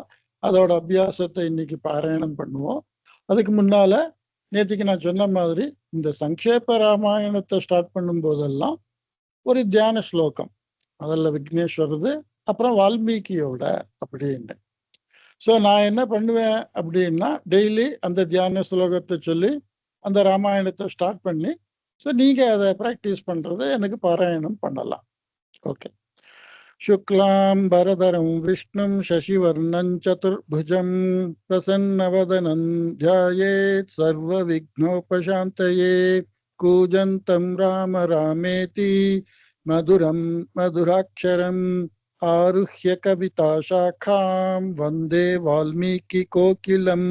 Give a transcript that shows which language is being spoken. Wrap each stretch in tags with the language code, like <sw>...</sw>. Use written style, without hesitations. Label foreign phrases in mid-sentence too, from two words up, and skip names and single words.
<ta>அதோட அபியாசத்தை இன்னைக்கு பாராயணம் பண்ணுவோம். அதுக்கு முன்னால நேற்றுக்கு நான் சொன்ன மாதிரி இந்த சங்கேப ராமாயணத்தை ஸ்டார்ட் பண்ணும் போதெல்லாம் ஒரு தியான ஸ்லோகம், அதில் விக்னேஸ்வரது, அப்புறம் வால்மீகியோட அப்படின்னு. ஸோ நான் என்ன பண்ணுவேன் அப்படின்னா, டெய்லி அந்த தியான ஸ்லோகத்தை சொல்லி அந்த ராமாயணத்தை ஸ்டார்ட் பண்ணி, ஸோ நீங்கள் அதை ப்ராக்டிஸ் பண்ணுறது எனக்கு பாராயணம் பண்ணலாம். ஓகே.</ta> <sa>शुक्लांबरधरं विष्णुं शशिवर्णं चतुर्भुजं प्रसन्नवदनं ध्यायेत् सर्वविघ्नोपशान्तये। कूजन्तं राम रामेति मधुरं मधुराक्षरम् आरुह्य कविताशाखां वन्दे वाल्मीकिकोकिलम्।</sa>